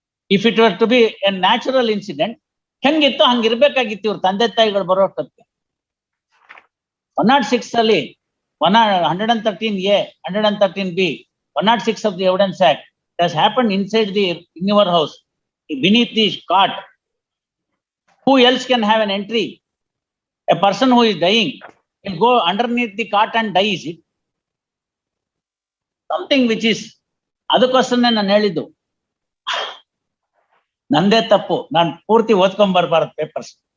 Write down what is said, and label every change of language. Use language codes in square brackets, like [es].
[en] if it were to be a natural incident [kn] ಹೆಂಗಿತ್ತು ಹಂಗಿರ್ಬೇಕಾಗಿತ್ತು. ಇವ್ರ ತಂದೆ ತಾಯಿಗಳು ಬರೋಷ್ಟಕ್ಕೆ 106 ಅಲ್ಲಿ 113A 113B 106 of the evidence act [en] It has happened inside in your house, beneath the cot. Who else can have an entry? A person who is dying will go underneath the cot and die, is it? Something which is, [kn] ಅದಕ್ಕೋಸ್ಕರನೇ ನಾನು ಹೇಳಿದ್ದು, ನಂದೇ ತಪ್ಪು, ನಾನು ಪೂರ್ತಿ ಓದ್ಕೊಂಡ್ ಬರ್ಬಾರ್ದು papers.